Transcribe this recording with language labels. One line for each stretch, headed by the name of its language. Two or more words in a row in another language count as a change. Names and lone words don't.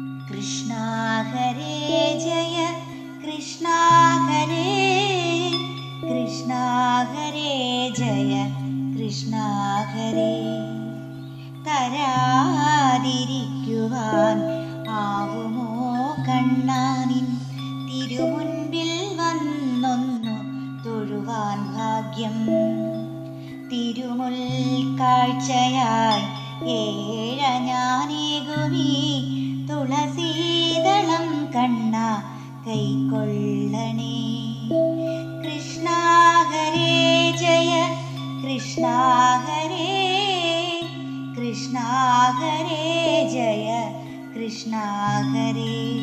Sanskrit: कृष्णा हरे जय कृष्णा हरे कृष्णा हरे जय कृष्णा हरे
Malayalam: തരാതിരിക്കുവാൻ ആവുമോ കണ്ണാനിൻ തിരുമുൻപിൽ വന്നൊന്നു തൊഴുവാൻ ഭാഗ്യം തിരുമുൽ കാഴ്ചയായി ഏഴഞ്ഞാനേകുമീ തുളസീദളം കണ്ണ കൈക്കൊള്ളണേ
Sanskrit: कृष्ण हरे जय कृष्ण हरे कृष्ण हरे जय कृष्ण हरे